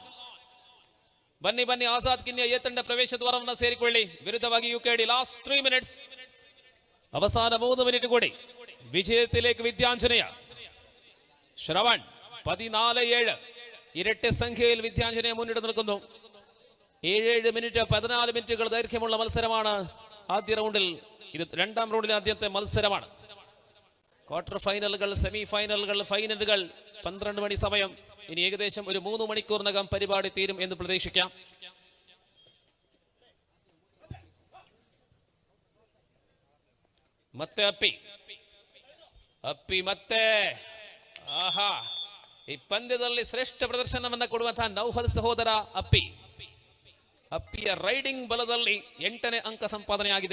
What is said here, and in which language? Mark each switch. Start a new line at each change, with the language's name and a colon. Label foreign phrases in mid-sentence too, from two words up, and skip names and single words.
Kannada: ಬನ್ನಿ ಆಜಾದ್ ಕಿನ್ಯಾ ಎ ತಂಡ ಪ್ರವೇಶ ದ್ವಾರವನ್ನು ಸೇರಿಕೊಳ್ಳಿ. ವಿರುದ್ಧವಾಗಿ ಯುಕೆಡಿ
English: last 3 minutes.
Kannada: ಅವಸಾನ 3 ಮಿನಿಟ್ ಕೊಡಿ. ವಿಜೇತಲೇಖ ವಿದ್ಯಾಂಜನೇಯ.
Malayalam: ಶ್ರವಣ್ 14-7 ഇരട്ട സംഖ്യയിൽ വിദ്യാഞ്ജനെ മുന്നിട്ട് നിൽക്കുന്നു. 7 മിനിറ്റ് 14 മിനിറ്റുകൾ ദൈർഘ്യമുള്ള മത്സരമാണ് ആദ്യ റൗണ്ടിൽ. ഇത് രണ്ടാം റൗണ്ടിലെ ആദ്യത്തെ മത്സരമാണ്.
English: quarter finals, semi finals,
Malayalam: ഫൈനലുകൾ 12 മണി സമയം. ഇനി ഏകദേശം ഒരു 3 മണിക്കൂറിനകം പരിപാടി തീരും എന്ന് പ്രതീക്ഷിക്കാം.
Kannada: ಮತ್ತೆ ಅಪ್ಪಿ ಮತ್ತೆ ಆಹಾ, ಈ ಪಂದ್ಯದಲ್ಲಿ ಶ್ರೇಷ್ಠ ಪ್ರದರ್ಶನವನ್ನ ಕೊಡುವಂತಹ ನೌಫಲ್ ಸಹೋದರ ಅಪ್ಪಿಯ ರೈಡಿಂಗ್ ಬಲದಲ್ಲಿ 8ನೇ ಅಂಕ ಸಂಪಾದನೆ ಆಗಿದೆ.